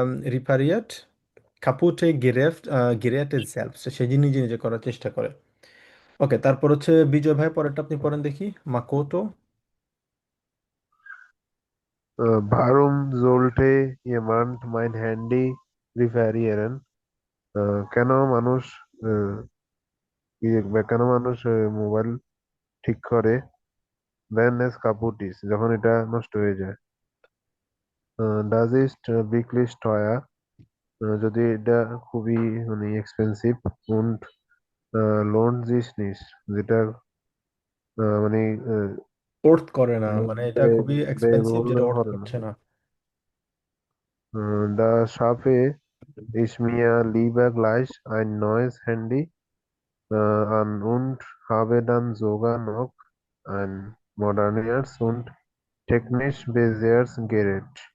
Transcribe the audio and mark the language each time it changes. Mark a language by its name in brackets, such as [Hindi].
[German] রিপারিয়াট কাপুটে গেরেটে সেলফ, [Bangla] সে নিজে নিজে করার চেষ্টা করে। ওকে, তারপর হচ্ছে বিজয় ভাই, পরেরটা আপনি পড়েন দেখি, মাকোটো। [German] Warum sollte jemand mein Handy reparieren? [Bangla] কেন মানুষ আহ, কেন মানুষ মোবাইল ঠিক করে? [German] Wenn es kaputt ist, [Bangla] যখন এটা নষ্ট হয়ে যায়। [German] Das ist wirklich teuer, [Bangla] যদি এটা খুবই মানে expensive. [German] und lohnt sich nicht, [Bangla] যেটা মানে ওর্থ করে না, মানে এটা ব্যয় খুবই এক্সপেন্সিভ, ব্যয়বহুল যেটা ওর্থ হবে না। করছে না। [German] Da schaffe Ich mir lieber gleich ein neues Handy an und habe dann sogar noch ein modernes und technisch besseres Gerät.